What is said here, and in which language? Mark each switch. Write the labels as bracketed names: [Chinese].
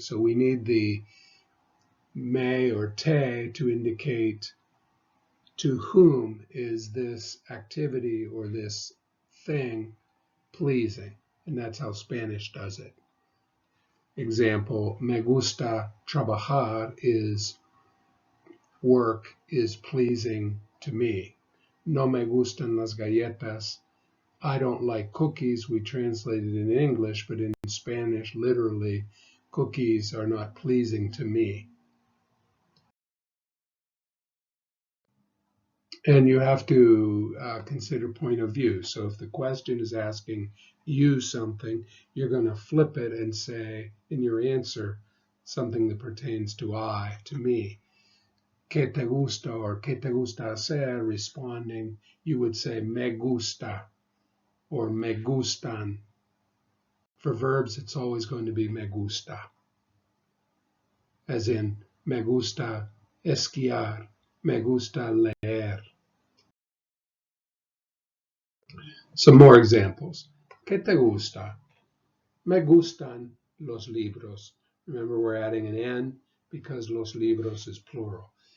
[English] So we need the me or te to indicate to whom is this activity or this thing pleasing. And that's how Spanish does it. Example, [Spanish] me gusta trabajar [English] is work is pleasing to me. [Spanish] No me gustan las galletas. [English] I don't like cookies. We translated in English, but in Spanish, literally, cookies are not pleasing to me. And you have to consider point of view. So if the question is asking you something, you're going to flip it and say in your answer something that pertains to I, to me. [Spanish] ¿Qué te gusta or qué te gusta hacer? [English] Responding, you would say [Spanish] me gusta or me gustan. [English] For verbs, it's always going to be [Spanish] me gusta. [English] As in, [Spanish] me gusta esquiar, me gusta leer. [English] Some more examples. [Spanish] ¿Qué te gusta? Me gustan los libros. [English] Remember, we're adding an N because [Spanish] los libros [English] is plural.